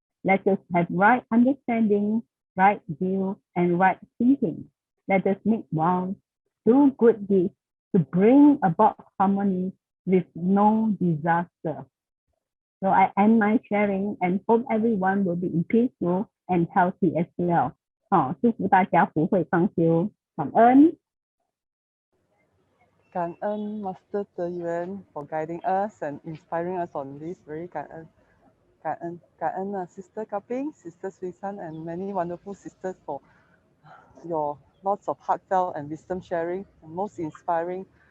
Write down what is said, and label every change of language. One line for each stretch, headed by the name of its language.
English: Let us have right understanding, right view, and right thinking. Let us make vows, do good deeds to bring about harmony with no disaster. So I end my sharing and hope everyone will be in peaceful and healthy as well.
Chinese: 祝福大家福慧双修，感恩。感恩
English: Master DeYuen for guiding us and inspiring us on this very 感恩 Sister Kar Peng, Sister Suisan, and many wonderful sisters for your lots of heartfelt and wisdom sharing, and most inspiring.